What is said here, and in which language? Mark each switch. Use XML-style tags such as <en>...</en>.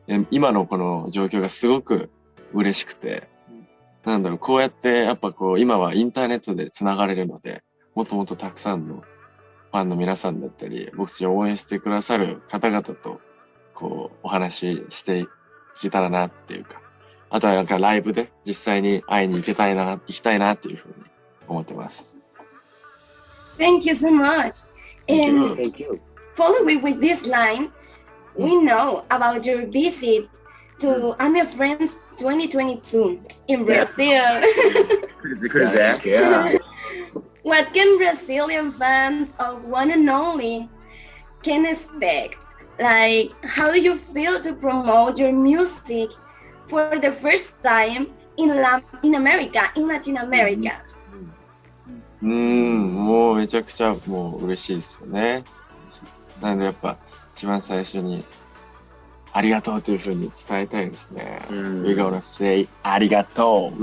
<ja>今のこの状況がすごく嬉しくて、なんだろう、こうやってやっぱこう、今はインターネットで繋がれるので、もっともっとたくさんのファンの皆さんだったり、僕たちを応援してくださる方々と、こう、お話ししていけたらなっていうか、あとはなんかライブで実際に会いに行きたいなっていうふうに思ってます。</ja> <en>Thank you so much. And Thank you. following with this line, we know about your visit to I'm Your Friends 2022 in Brazil. Yeah. What can Brazilian fans of One and Only can expect? Like, how do you feel to promote your music for the first time in America, in Latin America?</en> <ja>もうめちゃくちゃもう嬉しいですよね。なのでやっぱ一番最初にありがとうというふうに伝えたいですね。</ja> <en>We're gonna say ありがとう。</en>